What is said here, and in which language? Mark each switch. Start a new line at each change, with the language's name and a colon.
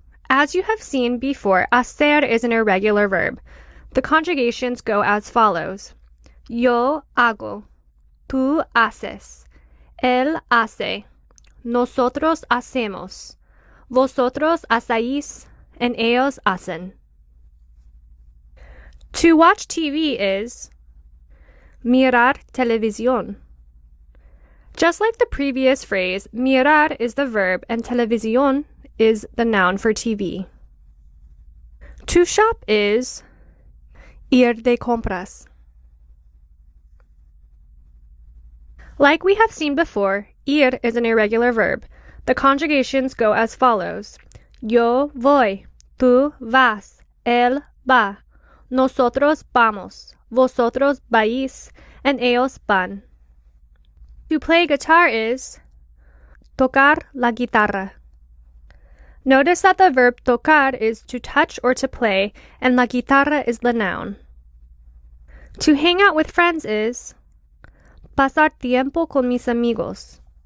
English: As you have seen before, hacer is an irregular verb. The conjugations go as follows.
Spanish: Yo hago, tú haces, él hace, nosotros hacemos, vosotros hacéis, and ellos hacen.
English: To watch TV is
Spanish: mirar televisión.
English: Just like the previous phrase, mirar is the verb and televisión is the noun for TV. To shop is
Spanish: ir de compras.
English: Like we have seen before, ir is an irregular verb. The conjugations go as follows.
Spanish: Yo voy, tú vas, él va, nosotros vamos, vosotros vais, and ellos van.
English: To play guitar is
Spanish: tocar la guitarra.
English: Notice that the verb tocar is to touch or to play, and la guitarra is the noun. To hang out with friends is
Spanish: pasar tiempo con mis amigos.